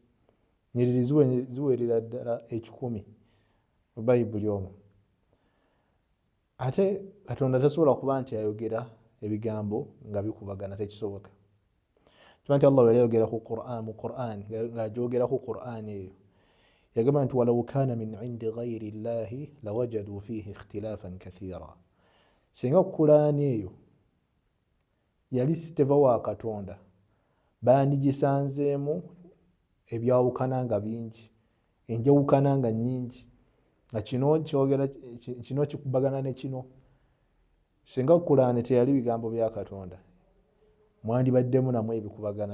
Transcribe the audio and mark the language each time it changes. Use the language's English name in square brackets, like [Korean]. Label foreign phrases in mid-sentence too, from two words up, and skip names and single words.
[Ganda] Nnyiriri ziwerera ddala 10 mu Bayibuli omwo. Ate Katonda tasobola kuba nti ayogera ebigambo nga bikubagana, tekisoboka. Kiba nti Allah yali ayogera mu Qur'an, ng'agyogera ku Qur'an eyo yagamba nti [Arabic] ولو كان من عند غير الله لوجدوا فيه اختلافا كثيرا. [Ganda] Singa Qur'an eyo yali siteva wa Katonda bandigisanzeemu ebyawukana nga bingi, enjawukana nga nnyingi, nga kino kikubagana ne kino. Singa Qur'an teyali bigambo bya Katonda mwandibaddemu namwe ebikubagana.